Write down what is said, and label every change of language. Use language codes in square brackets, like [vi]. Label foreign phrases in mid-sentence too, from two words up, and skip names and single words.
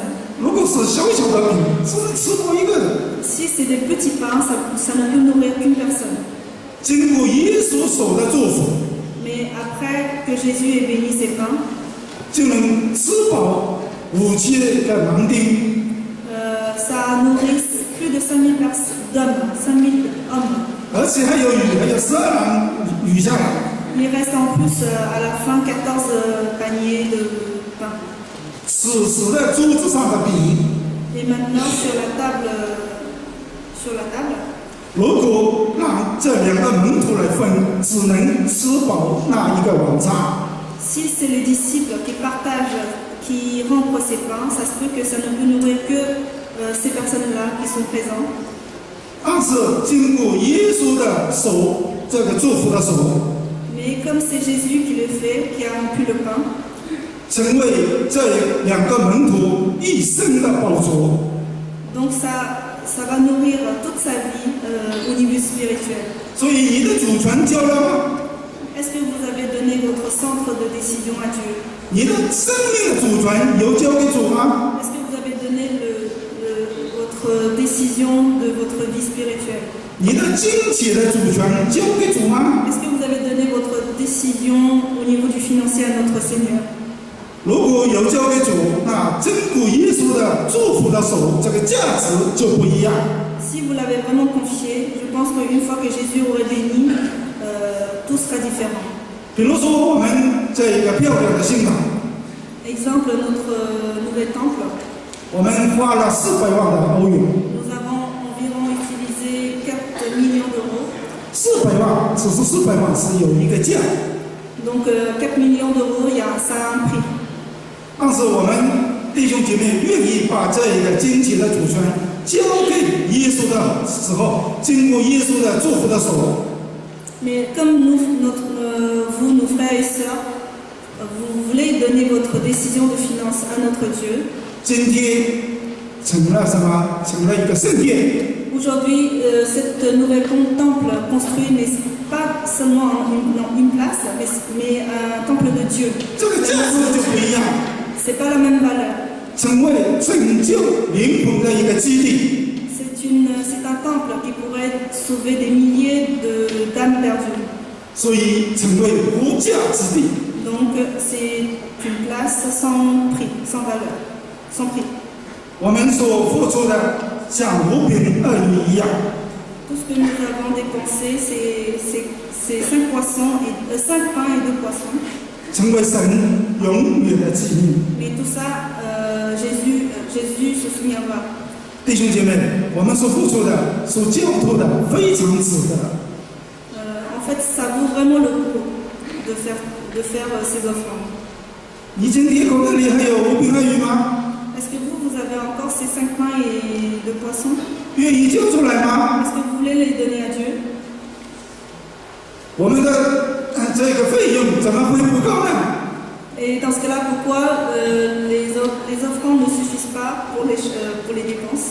[zh] 如果是小小的饼，只吃饱1个人。 [fr] Si c'est des petits pains, ça ne peut nourrir qu'une personne. [zh] 经过耶稣手的祝福， [fr] Mais après que Jésus ait béni ces pains, [zh] 就能吃饱5000个男丁。 [fr] ça nourrit plus de 5000 hommes. [zh] 而且还有12篮鱼下来。 [fr] Il reste en plus à la fin 14 paniers de pain. [zh] 此时的桌子上的饼， [fr] Et maintenant sur la table, [zh] 如果让这2个门徒来分，只能吃饱那1个晚餐。 [fr] si c'est les disciples qui partagent, qui remplissent ces pains, ça se peut que ça ne peut nourrir que ces personnes-là qui sont présentes. [zh] 但是经过耶稣的手，这个祝福的手， [fr] Mais comme c'est Jésus qui le fait, qui a rompu le pain, [zh] 成为这2个门徒一生的宝座。 [fr] donc ça va nourrir toute sa vie au niveau spirituel. [zh] 所以你的主权交了吗？ [fr] Est-ce que vous avez donné votre centre de décision à Dieu? [zh] 你的生命的主权有交给主吗？ [fr] Est-ce que vous avez donné votre décision de votre vie spirituelle? [zh] 你的金钱的主权交给主吗？ [fr] Est-ce que vous avez donné votre décision au niveau du financier à notre Seigneur? [zh] 如果有交给主，那真古耶稣的祝福的手，这个价值就不一样。 [fr] Si vous l'avez vraiment confié, je pense qu'une fois que Jésus aurait béni, tout sera différent. [zh] 比如说我们这个漂亮的新堂， [fr] Exemple, notre nouvel temple, [zh] 我们花了400万的欧元。 [fr] nous avons environ utilisé 4 millions d'euros. [zh] 400 万，只是400万是有一个价， [fr] Donc 4 millions d'euros, ça a un prix. [zh] 但是我们弟兄姐妹愿意把这一个金钱的主权交给耶稣的时候，经过耶稣的祝福的手， [fr] Mais comme vous, nos frères et sœurs, vous voulez donner votre décision de finance à notre Dieu. [zh] 今天成了什么？成了一个圣殿。 [fr] Aujourd'hui, cette nouvelle temple construit n'est pas seulement une place, mais un temple de Dieu. [zh] 这个价值就不一样， [fr] C'est pas la même valeur. [zh] 成为拯救灵魂的一个基地。 [fr] C'est un temple qui pourrait sauver des milliers d'âmes perdues. [zh] 所以成为无价之地。 [fr] Donc c'est une place sans prix, sans valeur, sans prix. [zh] 我们所付出的像5饼2鱼一样。 [fr] Tout ce que nous avons dépensé, c'est 5 pains et 2 poissons. [zh] 成为神永远的纪念。 [fr] Mais tout ça, Jésus se souviendra. [zh] 弟兄姐妹，我们所付出的、所交托的，非常值得。 [fr] En fait, ça vaut vraiment le coup de faire ces offrandes. [zh] 你今天口袋里还有5饼2鱼吗？ [fr] Est-ce que vous avez encore ces 5 pains et 2 poissons? [zh] 愿意交出来吗？ [fr] Est-ce que vous voulez les donner à Dieu? [zh] 我们的这个费用怎么会不够呢？ [fr] Et dans ce cas-là, pourquoi les offrandes ne suffisent pas pour les dépenses?